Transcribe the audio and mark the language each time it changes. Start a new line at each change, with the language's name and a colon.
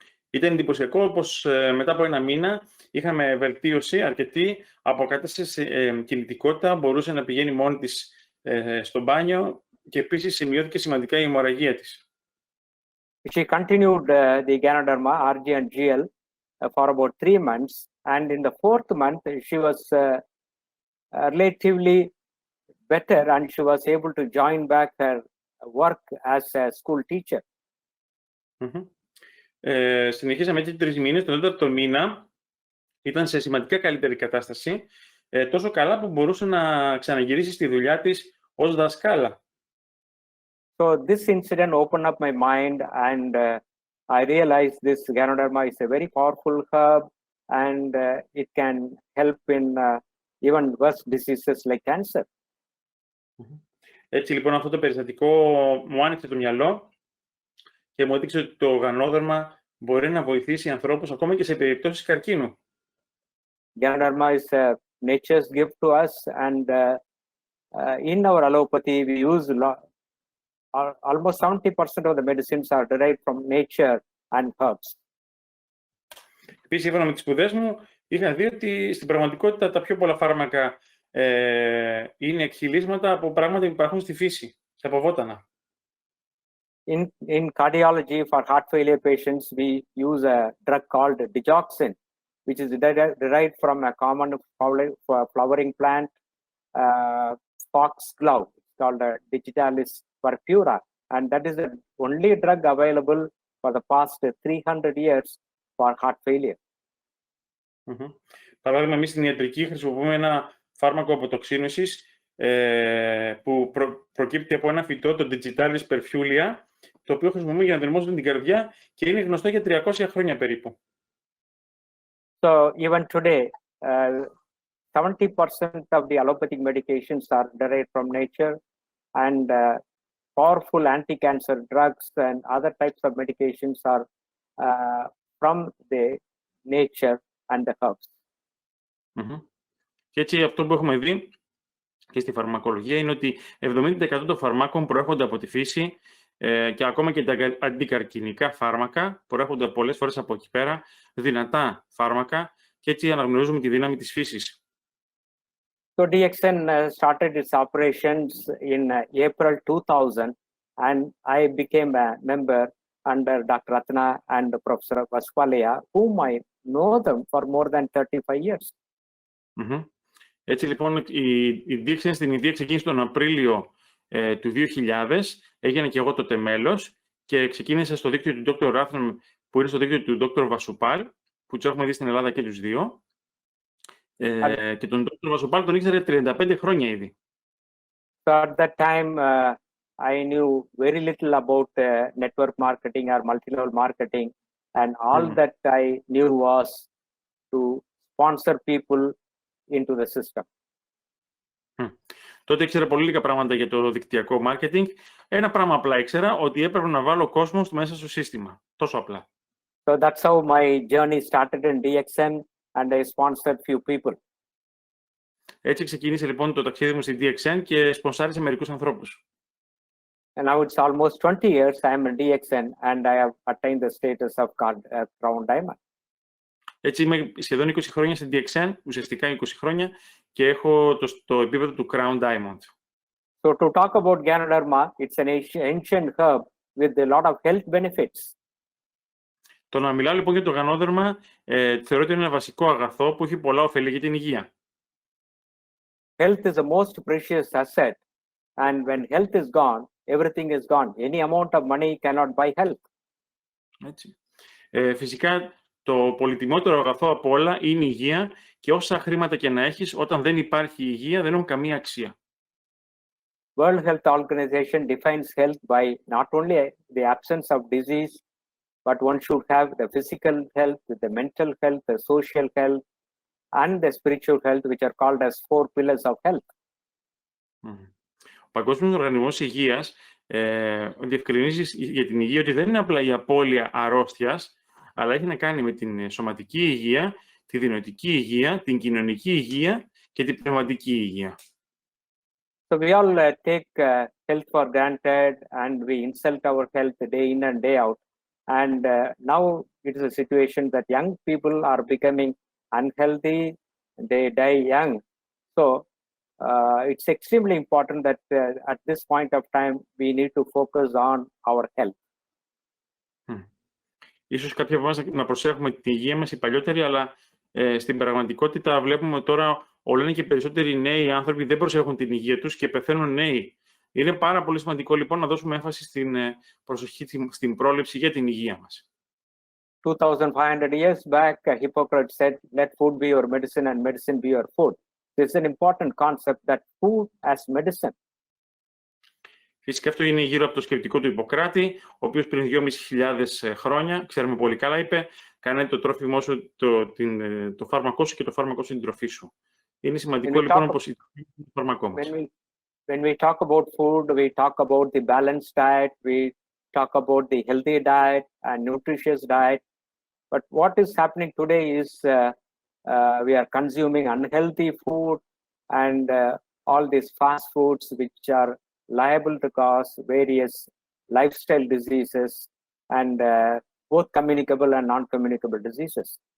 Greek: Ήταν εντυπωσιακό πως μετά από 1 μήνα είχαμε βελτίωση αρκετή, αποκατάσταση κινητικότητα, μπορούσε να πηγαίνει μόνη της στο μπάνιο και επίσης σημειώθηκε σημαντικά η αιμορραγία της.
English: She continued the GANODERMA, RG and GL for about 3 months, and in the 4th month she was relatively better, and she was able to join back her work as a school teacher.
Greek: Συνεχίσαμε έτσι 3 μήνες. Τον 4ο μήνα ήταν σε σημαντικά καλύτερη κατάσταση, τόσο καλά που μπορούσε να ξαναγυρίσει στη δουλειά της ως δασκάλα.
English: So this incident opened up my mind, and I realized this GANODERMA is a very powerful herb, and it can help in even worse diseases like cancer.
Greek: Έτσι λοιπόν αυτό το περιστατικό μου άνοιξε το μυαλό και μου έδειξε ότι το γανόδερμα μπορεί να βοηθήσει ανθρώπους ακόμα και σε περιπτώσεις καρκίνου.
English: GANODERMA is nature's gift to us, and in our allopathy we use almost 70% of the medicines are derived from nature and herbs.
Greek: Επίσης, σύμφωνα με τις σπουδές μου, είχα δει ότι στην πραγματικότητα τα πιο πολλά φάρμακα είναι εκχυλίσματα από πράγματα που υπάρχουν στη φύση, από βότανα.
English: In cardiology, for heart failure patients, we use a drug called digoxin, which is derived from a common flowering plant, foxglove, called Digitalis purpura, and that is the only drug available for the past 300 years for heart failure.
Greek: Παράδειγμα, εμείς στην ιατρική χρησιμοποιούμε ένα φάρμακο αποτοξίνωσης που προκύπτει από ένα φυτό, το Digitalis purpura, το οποίο χρησιμοποιούμε για να δερμώσουμε την καρδιά και είναι γνωστό για 300 χρόνια περίπου.
English: So even today, 70% of the allopathic medications are derived from nature, and powerful anti-cancer drugs and other types of medications are from the nature and the herbs.
Greek: Και έτσι αυτό που έχουμε δει και στη φαρμακολογία είναι ότι 70% των φαρμάκων προέρχονται από τη φύση και ακόμα και τα αντικαρκινικά φάρμακα προέρχονται πολλές φορές από εκεί πέρα, δυνατά φάρμακα, και έτσι αναγνωρίζουμε τη δύναμη της φύσης.
English: So DXN started its operations in April 2000, and I became a member under Dr. Ratna and Professor Vaspalia, whom I know them for more than 35 years.
Greek: Έτσι λοιπόν η δίεξε στην Ινδία ξεκίνησε τον Απρίλιο του 2000, έγινε και εγώ τότε μέλος και ξεκίνησε στο δίκτυο του Dr. Rathnam που είναι στο δίκτυο του Dr. Vasupal, που τους έχουμε δει στην Ελλάδα και τους δύο. Και τον Dr. Vasupal τον ήξερε 35 χρόνια ήδη.
English: So at that time, I knew very little about network marketing or multi-level marketing, and all that I knew was to sponsor people into the system.
Greek: Τότε ήξερα πολύ λίγα πράγματα για το δικτυακό marketing. Ένα πράγμα απλά ήξερα, ότι έπρεπε να βάλω κόσμο μέσα στο σύστημα. Τόσο απλά.
English: So that's how my journey started in DXN, and I sponsored few people.
Greek: Έτσι ξεκίνησε λοιπόν το ταξίδι μου στην DXN και σπονσάρισε μερικούς ανθρώπους.
English: And now it's almost 20 years I am in DXN, and I have attained the status of Crown Diamond.
Greek: Έτσι είμαι σχεδόν 20 χρόνια στην DXN, ουσιαστικά 20 χρόνια, και έχω το επίπεδο του Crown Diamond.
English: So to talk about GANODERMA, it's an ancient herb with a lot of health benefits.
Greek: Το να μιλάω λοιπόν για το γανόδερμα θεωρώ ότι είναι ένα βασικό αγαθό που έχει πολλά ωφέλη για την υγεία.
English: Health is the most precious asset, and when health is gone, everything is gone. Any amount of money cannot buy health.
Greek: Έτσι. Φυσικά το πολυτιμότερο αγαθό από όλα είναι η υγεία και όσα χρήματα και να έχεις, όταν δεν υπάρχει υγεία δεν έχουν καμία αξία.
English: World Health Organization defines health by not only the absence of disease, but one should have the physical health, the mental health, the social health, and the spiritual health, which are called as 4 pillars of health.
Greek: Ο Παγκόσμιος Οργανισμός Υγείας διευκρινίζει για την υγεία ότι δεν είναι απλά η απώλεια αρρώστιας, αλλά έχει να κάνει με την σωματική υγεία, τη δινοητική υγεία, την κοινωνική υγεία και την πνευματική υγεία.
English: So we all take health for granted, and we insult our health day in and day out. And now it is a situation that young people are becoming unhealthy, they die young. So it's extremely important that at this point of time, we need to focus on our health.
Greek: Ίσως κάποιοι από εμάς να προσέχουμε την υγεία μας οι παλιότεροι, αλλά στην πραγματικότητα βλέπουμε τώρα όλο είναι και περισσότεροι νέοι άνθρωποι δεν προσέχουν την υγεία τους και πεθαίνουν νέοι. Είναι πάρα πολύ σημαντικό λοιπόν να δώσουμε έμφαση στην προσοχή, στην πρόληψη για την υγεία μας.
English: 2,500 years back, Hippocrates said, "Let food be your medicine and medicine be your food." This is an important concept, that food as medicine.
Greek: Φυσικά αυτό είναι γύρω από το σκεπτικό του Ιπποκράτη, ο οποίος πριν 2.500 χρόνια, ξέρουμε πολύ καλά, είπε «Κάνε το τρόφιμό σου, το φάρμακό σου και το φάρμακό σου την τροφή σου». Είναι σημαντικό λοιπόν όπως η τροφή είναι το φάρμακό μας.
English: When we talk about food, we talk about the balanced diet, we talk about the healthy diet and nutritious diet. But what is happening today is we are consuming unhealthy food and all these fast foods which are liable to cause various lifestyle diseases and both communicable and non-communicable diseases.